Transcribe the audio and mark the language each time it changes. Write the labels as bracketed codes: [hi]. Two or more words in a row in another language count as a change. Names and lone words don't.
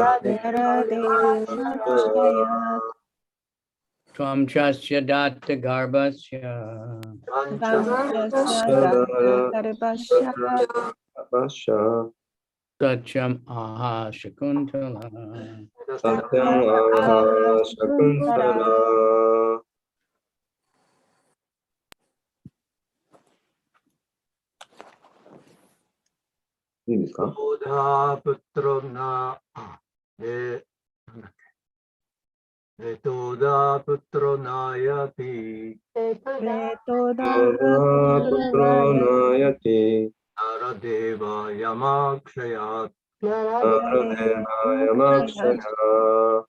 [sa] त्वं चास्य दत्त गर्भस्य. सत्यम् आह शकुन्तला. सत्यम् आह शकुन्तला. [ja] いいですか？ [sa] プトナ रेतोधा पुत्रो नयति. रेतोधा पुत्रो नयति. नरदेव यमक्षयात्. नरदेव यमक्षयात्.